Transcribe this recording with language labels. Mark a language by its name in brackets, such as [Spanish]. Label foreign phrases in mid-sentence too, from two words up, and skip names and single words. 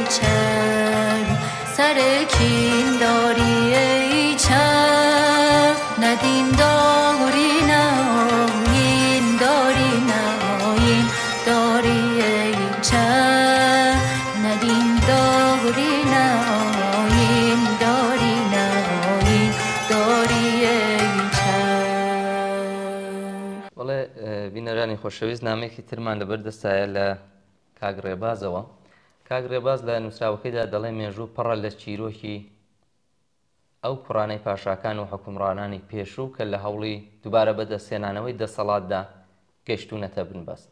[Persian] چرخ، سر کین داری ای چرخ، نه دین داری نه آیین داری، نه آیین داری ای چرخ، نه دین داری نه آیین داری، نه آیین داری ای [Central Kurdish] بینەرانی خۆشەویست نامێکی ترمان لەبەردەستایە لە کاک ڕێبازەوە. کاک ڕێباز لە نووسراوەکەیدا دەڵێ مێژوو پڕە لە چیرۆکی ئەو کوڕانەی پاشاکان و حکومڕانانی پێشوو کە لە هەوڵی دووبارە بەدەستێنانەوەی دەسەڵاتدا گەیشتوونەتە بنبەست.